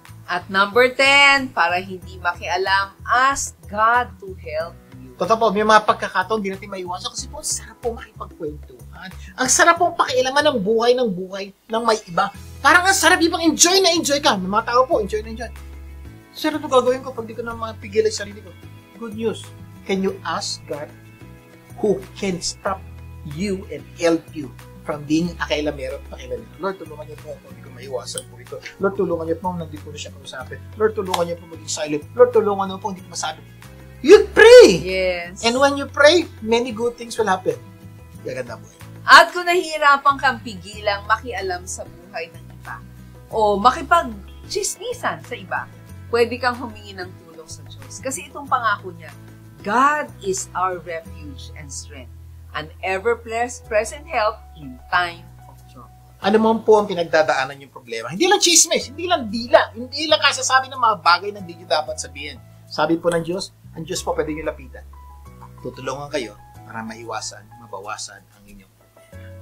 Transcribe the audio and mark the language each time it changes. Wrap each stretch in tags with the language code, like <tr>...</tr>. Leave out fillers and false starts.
<en>At number 10,</en> <tl>para hindi makialam,</tl> <en>ask God to help you.</en> <tl>Totoo po, may mga pagkakataon di natin maiwasan kasi po, ang sarap po makipagkwentuhan. Ang sarap po pakialaman ng buhay ng may iba. Parang ang sarap ibang enjoy na enjoy ka. May mga tao po, enjoy na enjoy. Sir, ano gagawin ko pag di ko na mapigil ang sarili ko?</tl> <en>Good news. Can you ask God who can stop you and help you from being</en> <tl>pakialamero at pakialamero? Lord, tulungan niyo po ako. Hindi ko maiwasan po ito. Lord, tulungan niyo po nandito na siya kausapin. Lord, tulungan niyo po maging silent. Lord, tulungan niyo po hindi ko masabi.</tl> <en>You pray! Yes. And when you pray, many good things will happen.</en> <tl>Gaganda mo. At kung nahihirapan kang pigilang makialam sa buhay ng iba o makipag-chismisan sa iba, pwede kang humingi ng tulong sa Diyos. Kasi itong pangako niya,</tl> <en>God is our refuge and strength, an ever-present help in time of trouble.</en> <tl>Ano mo po ang pinagdadaanan yung problema? Hindi lang chismis, hindi lang dila, hindi lang kasasabi ng mga bagay na hindi nyo dapat sabihin. Sabi po ng Diyos, ang Diyos po pwede nyo lapitan. Tutulungan kayo para maiwasan, mabawasan ang inyong problema.</tl>